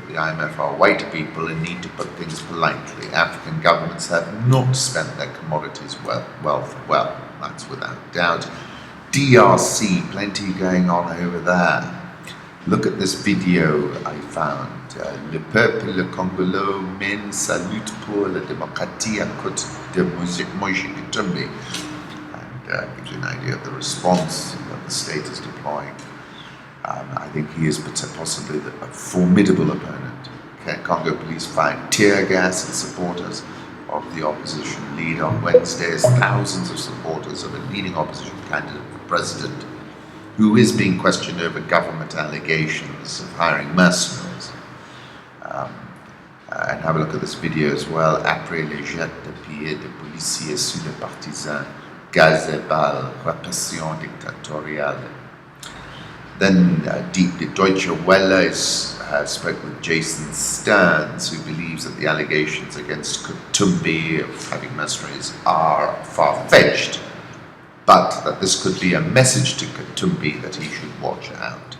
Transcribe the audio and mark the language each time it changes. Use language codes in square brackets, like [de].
[en] The IMF are white people and need to put things politely. African governments have not spent their commodities wealth well. That's without doubt. DRC, plenty going on over there. Look at this video I found. [fr] Le peuple congolais mène sa lutte pour la démocratie à côté de Moïse Katumbi. [en] And gives you an idea of the response that the state is deploying. I think he is possibly a formidable opponent. Congo police fired tear gas at supporters of the opposition leader on Wednesday, as thousands of supporters of a leading opposition candidate for president, who is being questioned over government allegations of hiring mercenaries. And have a look at this video as well. [fr] Après les jets de billets de policiers sur les partisans, gaz et balles, répression dictatoriale. [en] Then the Deutsche Welle spoke with Jason Stearns, who believes that the allegations against Katumbi of having mercenaries are far-fetched, but that this could be a message to Katumbi that he should watch out.